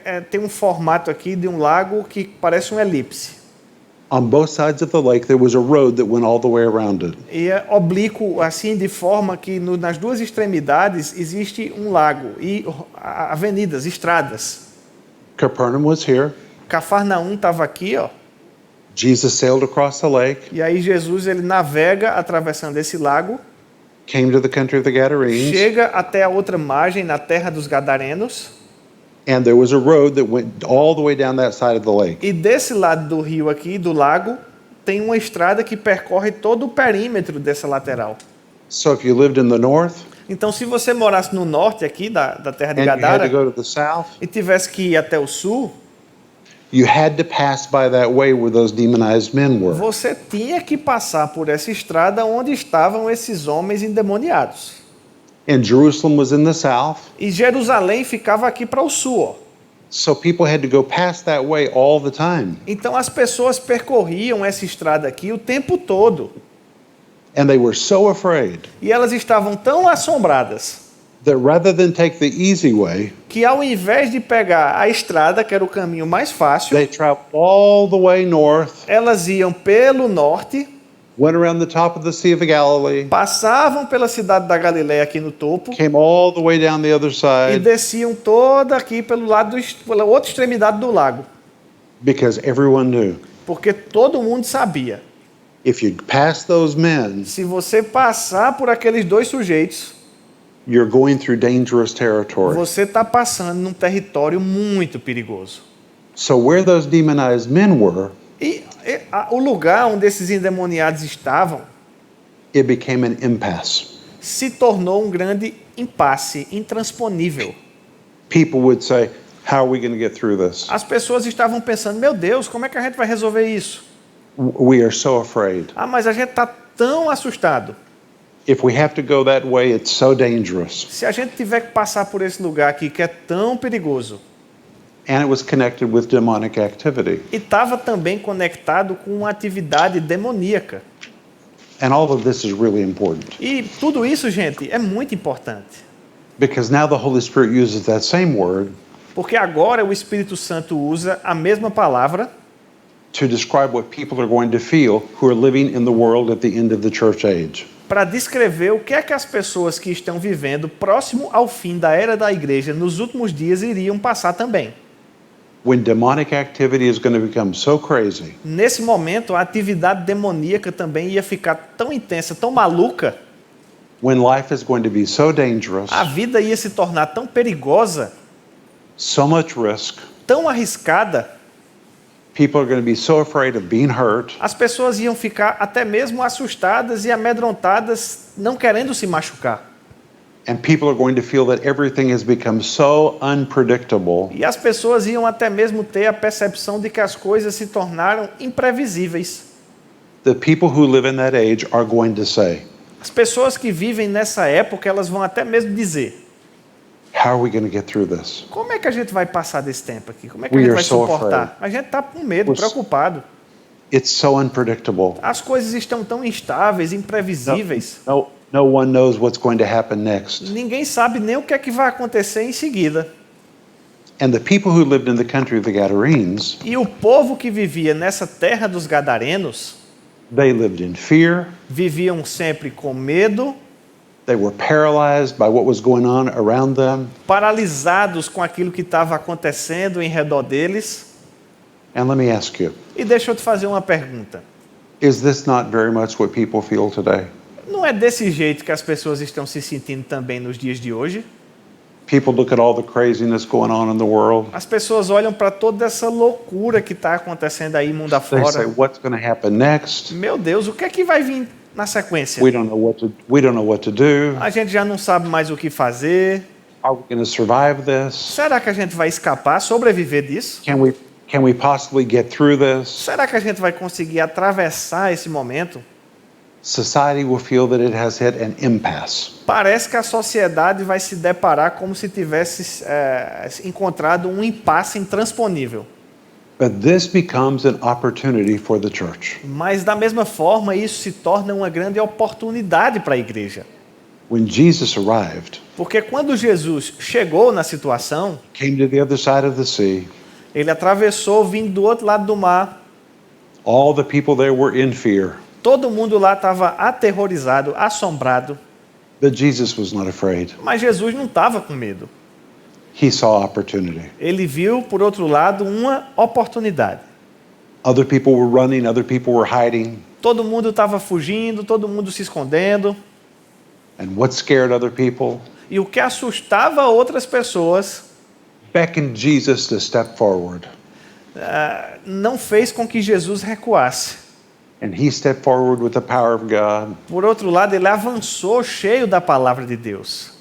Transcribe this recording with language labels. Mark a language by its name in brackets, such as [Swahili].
[Portuguese] Tem um formato aqui de um lago que parece um elipse. [English] On both sides of the lake, there was a road that went all the way around it. [Portuguese] E é oblíquo, assim, de forma que nas duas extremidades existe um lago e avenidas, estradas. [English] Capernaum was here. [Portuguese] Cafarnaum estava aqui, ó. [English] Jesus sailed across the lake, [Portuguese] E aí Jesus ele navega atravessando esse lago, [English] came to the country of the Gadarenes, [Portuguese] chega até a outra margem, na terra dos Gadarenos, [English] and there was a road that went all the way down that side of the lake. [Portuguese] e desse lado do rio aqui, do lago, tem uma estrada que percorre todo o perímetro dessa lateral. [English] So if you lived in the north [Portuguese] Então, se você morasse no norte aqui da terra de [English] and you had to [Portuguese] Gadara [English] go to the south, [Portuguese] e tivesse que ir até o sul, [English] you had to pass by that way where those demonized men were. [Portuguese] você tinha que passar por essa estrada onde estavam esses homens endemoniados. [English] And Jerusalem was in the south, [Portuguese] E Jerusalém ficava aqui para o sul, ó. [English] so people had to go past that way all the time. [Portuguese] Então as pessoas percorriam essa estrada aqui o tempo todo. [English] And they were so afraid [Portuguese] E elas estavam tão assombradas [English] that rather than take the easy way, [Portuguese] que ao invés de pegar a estrada, que era o caminho mais fácil, [English] they traveled all the way north, [Portuguese] elas iam pelo norte, [English] went around the top of the Sea of Galilee, [Portuguese] passavam pela cidade da Galileia aqui no topo [English] came all the way down the other [Portuguese] e [English] side, [Portuguese] desciam toda aqui pelo lado pela outra extremidade do lago, [English] because everyone knew [Portuguese] porque todo mundo sabia. [English] if you pass those men, [Portuguese] Se você passar por aqueles dois sujeitos, [English] you're going through dangerous territory. [Portuguese] você está passando num território muito perigoso. [English] So where those demonized men were, [Portuguese] O lugar onde esses endemoniados estavam [English] it became an impasse. [Portuguese] se tornou um grande impasse, intransponível. [English] People would say, how are we going to get through this? [Portuguese] As pessoas estavam pensando, meu Deus, como é que a gente vai resolver isso? [English] We are so afraid. [Portuguese] Ah, mas a gente está tão assustado. [English] If we have to go that way, it's so dangerous. [Portuguese] Se a gente tiver que passar por esse lugar aqui que é tão perigoso. [English] And it was connected with demonic activity. [Portuguese] E estava também conectado com uma atividade demoníaca. [English] And all of this is really important [Portuguese] E tudo isso, gente, é muito importante. [English] because now the Holy Spirit uses that same word [Portuguese] Porque agora o Espírito Santo usa a mesma palavra [English] to describe what people are going to feel who are living in the world at the end of the church age. [Portuguese] para descrever o que é que as pessoas que estão vivendo próximo ao fim da era da igreja nos últimos dias iriam passar também. [English] When demonic activity is going to become so crazy [Portuguese] Nesse momento, a atividade demoníaca também ia ficar tão intensa, tão maluca, [English] when life is going to be so dangerous, [Portuguese] a vida ia se tornar tão perigosa, [English] so much risk, [Portuguese] tão arriscada, [English] people are going to be so afraid of being hurt, [Portuguese] as pessoas iam ficar até mesmo assustadas e amedrontadas, não querendo se machucar. [English] and people are going to feel that everything has become so unpredictable [Portuguese] E as pessoas iam até mesmo ter a percepção de que as coisas se tornaram imprevisíveis. [English] that people who live in that age are going to say, [Portuguese] As pessoas que vivem nessa época, elas vão até mesmo dizer: [English] how are we going to get through this? [Portuguese] como é que a gente vai passar desse tempo aqui? Como é que a [English] We [Portuguese] gente [English] are [Portuguese] vai [English] so [Portuguese] suportar? A gente está com medo, [English] We're- [Portuguese] preocupado. [English] It's so unpredictable. [Portuguese] As coisas estão tão instáveis, imprevisíveis. [English] No one knows what's going to happen next. [Portuguese] Ninguém sabe nem o que é que vai acontecer em seguida. [English] And the people who lived in the country of the Gadarenes, [Portuguese] E o povo que vivia nessa terra dos Gadarenos [English] they lived in fear. [Portuguese] viviam sempre com medo, [English] They were paralyzed by what was going on around them. [Portuguese] paralisados com aquilo que estava acontecendo em redor deles. [English] And let me ask you, [Portuguese] E deixa eu te fazer uma pergunta. [English] is this not very much what people feel today? [Portuguese] Não é desse jeito que as pessoas estão se sentindo também nos dias de hoje? [English] People look at all the craziness going on in the world. [Portuguese] As pessoas olham para toda essa loucura que está acontecendo aí mundo [English] They say, [Portuguese] afora. [English] what's going to happen next? [Portuguese] Meu Deus, o que é que vai vir na sequência? [English] We don't know what to do. [Portuguese] A gente já não sabe mais o que fazer. [English] Are we going to survive this? [Portuguese] Será que a gente vai escapar, sobreviver disso? [English] Can we possibly get through this? [Portuguese] Será que a gente vai conseguir atravessar esse momento? [English] Society will feel that it has hit an impasse. [Portuguese] Parece que a sociedade vai se deparar como se tivesse encontrado um impasse intransponível. [English] But this becomes an opportunity for the church. [Portuguese] Mas, da mesma forma, isso se torna uma grande oportunidade para a igreja. [English] When Jesus arrived, [Portuguese] Porque quando Jesus chegou na situação, [English] came to the other side of the sea, [Portuguese] ele atravessou vindo do outro lado do mar. [English] all the people there were in fear, [Portuguese] Todo mundo lá estava aterrorizado, assombrado, [English] but Jesus was not afraid. [Portuguese] mas Jesus não estava com medo. [English] He saw opportunity. [Portuguese] Ele viu, por outro lado, uma oportunidade. [English] Other people were running, other people were hiding. [Portuguese] Todo mundo estava fugindo, todo mundo se escondendo. [English] And what scared other people? [Portuguese] E o que assustava outras pessoas [English] Beckoned Jesus to step forward. [Portuguese] não fez com que Jesus recuasse. [English] And he stepped forward with the power of God. [Portuguese] Por outro lado, ele avançou cheio da palavra de Deus.